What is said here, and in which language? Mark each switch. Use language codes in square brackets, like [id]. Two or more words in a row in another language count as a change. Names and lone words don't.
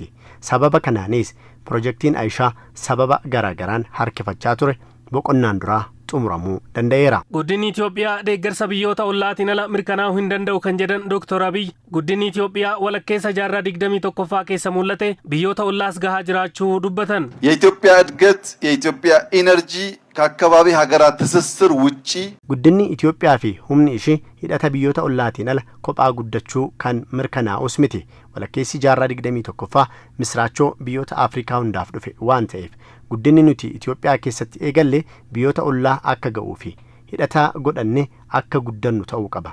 [om] Sababa kanaanis piroojeektiin Aishaa sababa garaagaraan harkifachaa ture boqonnaan duraa xumuramuu danda'eera. Guddinni Itoophiyaa deeggarsa biyyoota ollaatiin ala mirkanaa'uu hin danda'u kan jedhan Dr. Abiy guddinni Itoophiyaa walakkeessa jaarraa 21ffaa keessa mul'ate biyyoota ollaas gahaa jiraachuu dubbatan. [am] የኢትዮጵያ እድገት የኢትዮጵያ ኢነርጂ ከአካባቢ ሀገራት ትስስር ውጪ [om] guddinni Itoophiyaa fi humni ishee hidhata biyyoota ollaatiin ala kophaa guddachuu kan mirkanaa'us miti. Walakkeessi jaarraa 21ffaa misraachoo biyyoota Afrikaa hundaaf dhufe waan ta'eef guddinni nuti Itoophiyaa keessatti eegalle biyyoota ollaa akka ga'uu fi hidhata godhanne akka guddannu ta'uu qaba.